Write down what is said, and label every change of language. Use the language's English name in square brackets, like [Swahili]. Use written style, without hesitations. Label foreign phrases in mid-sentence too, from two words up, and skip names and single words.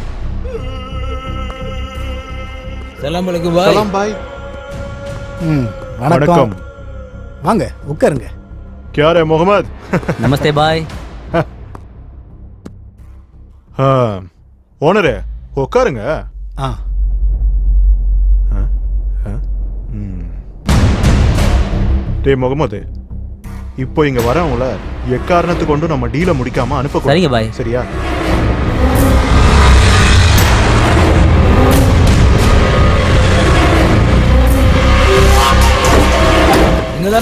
[Arabic] سلام عليكم பாய். [Tamil] சலாம் பாய். வணக்கம். வாங்க உட்காருங்க. [Hindi] क्या रे मोहम्मद? नमस्ते भाई. [Tamil] हाँ ஓனரே உட்காருங்க. டே முகமது, இப்போ இங்க வரவங்கள எக்காரணத்து கொண்டு நம்ம டீல முடிக்காம அனுப்ப. சரிங்க பாய். சரியா? இங்கதானே?